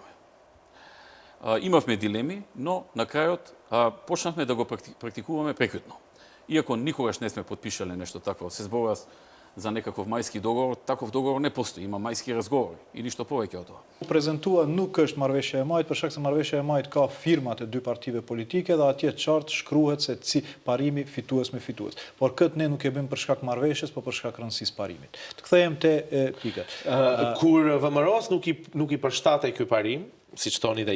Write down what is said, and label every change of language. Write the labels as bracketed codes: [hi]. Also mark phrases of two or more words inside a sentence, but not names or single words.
[mk] Имавме дилеми, но на крајот почнавме да го практикуваме прекјутно. Иако никогаш не сме подпишале нешто такво, се зборува за некаков мајски договор, таков договор не постои, има мајски разговори и ништо повеќе од тоа. [sq] Презентува nuk është marrëveshja e majt, për shkak se marrëveshja e majt ka firmat e dy partive politike dhe atje qartë shkruhet se parimi fitues me fitues. Por këtë ne nuk e bëjmë për shkak marrëveshjes, por për shkak rëndësisë parimit. Të kthehem te pikat. Kur VMRO-s nuk i përshtatej ky parim, siç thoni dhe ju.